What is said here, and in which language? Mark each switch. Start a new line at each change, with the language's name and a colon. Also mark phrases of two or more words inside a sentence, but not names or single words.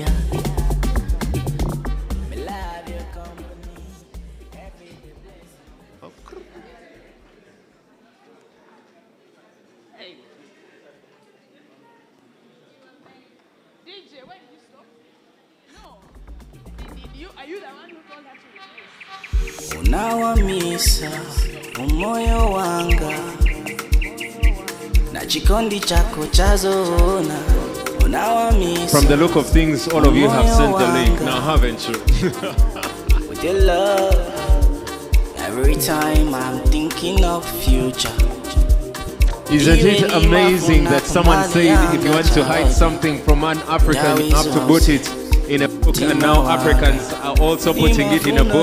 English: DJ, when did you stop? No. Are you the one who told her to replace?
Tumbuka: Unawamisa umoyo wanga na chikondi chako chazona.
English: From the look of things, all of you have sent the link now, haven't you? With your love, every time I'm thinking of future. Isn't it amazing that someone said if you want to hide something from an African, you have to put it in a book, and now Africans are also putting it in a book?